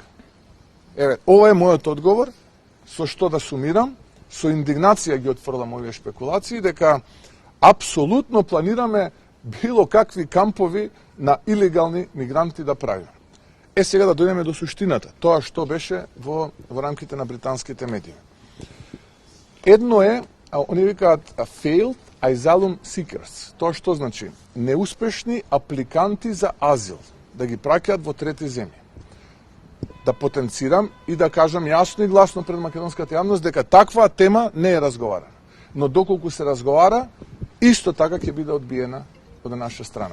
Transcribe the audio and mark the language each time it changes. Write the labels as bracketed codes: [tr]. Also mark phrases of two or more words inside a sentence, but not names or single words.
[mk] Еве, ова е мојот одговор, со што да сумирам, со индигнација ги отфрлам овие шпекулации, дека апсолутно планираме било какви кампови на илегални мигранти да правиме. Сега да дојдеме до суштината, тоа што беше во рамките на британските медии. Едно е, они викаат [en] failed asylum seekers. [mk] Тоа што значи? Неуспешни апликанти за азил, да ги праќаат во трети земји. Да потенцирам и да кажам јасно и гласно пред македонската јавност дека таква тема не е разговарана. Но доколку се разговара, исто така ќе биде одбиена од наша страна.